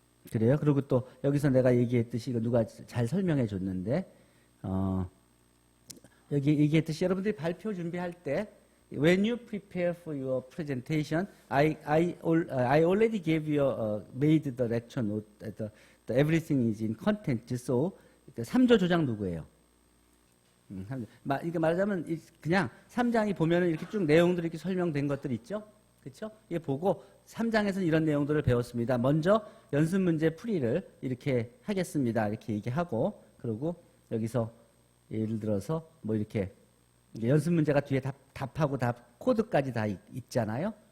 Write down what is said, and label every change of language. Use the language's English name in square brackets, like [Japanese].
[Korean] 그래요. 그리고 또 여기서 내가 얘기했듯이 이거 누가 잘 설명해 줬는데 여기 얘기했듯이 여러분들이 발표 준비할 때 [English] when you prepare for your presentation, I already gave you made the lecture note. The everything is in content. [Korean] So 3조 조장 누구예요? 이게 말하자면 그냥 3장이 보면은 이렇게 쭉 내용들이 이렇게 설명된 것들 있죠? 그렇죠? 이게 보고 3장에서는 이런 내용들을 배웠습니다. 먼저 연습 문제 풀이를 이렇게 하겠습니다. 이렇게 얘기하고, 그리고 여기서 예를 들어서 뭐 이렇게 연습 문제가 뒤에 답하고 답 코드까지 다 있잖아요.